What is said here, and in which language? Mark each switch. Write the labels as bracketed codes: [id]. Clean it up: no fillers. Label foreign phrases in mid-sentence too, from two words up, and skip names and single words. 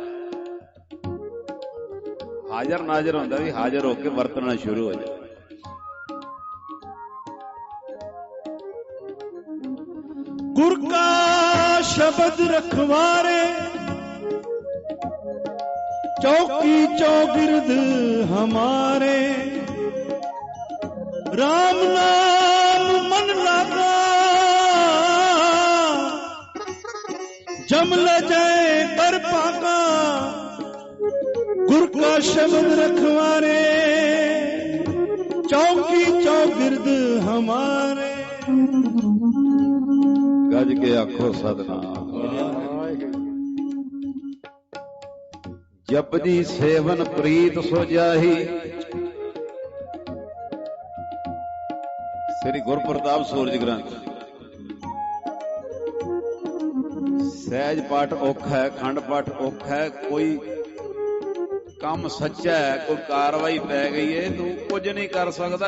[pa] ਹਾਜ਼ਰ ਨਾਜ਼ਰ ਹੁੰਦਾ ਵੀ ਹਾਜ਼ਰ ਹੋ ਕੇ ਵਰਤਣਾ ਸ਼ੁਰੂ ਹੋ ਜਾਏ। ਗੁਰ ਕਾ ਸ਼ਬਦ ਰਖਵਾਰੇ, ਚੌਕੀ ਚੌਗਿਰਦ ਹਮਾਰੇ। ਰਾਮ ਨਾਮ ਮਨ ਲਾਗਾ, ਜਮ ਲ ਜਾਏ ਕਰ ਪਾਗਾ। ਗੁਰ ਕਾ ਸ਼ਬਦ ਰਖਵਾਰੇ, ਚੌਕੀ ਚੌਗਿਰਦ ਹਮਾਰੇ। ਗੱਜ ਕੇ ਆਖੋ ਸਤਨਾਮ। ਜਪਜੀ ਸੇਵਨ ਪ੍ਰੀਤ ਸੋ ਜਾਹੀ। ਸ੍ਰੀ ਗੁਰਪ੍ਰਤਾਪ ਸੂਰਜ ਗ੍ਰੰਥ। ਸਹਿਜ ਪਾਠ ਔਖਾ ਹੈ, ਖੰਡ ਪਾਠ ਔਖਾ ਹੈ, ਕੋਈ ਕੰਮ ਸੱਚਾ ਹੈ, ਕੋਈ ਕਾਰਵਾਈ ਪੈ ਗਈ ਹੈ, ਤੂੰ ਕੁਝ ਨਹੀਂ ਕਰ ਸਕਦਾ।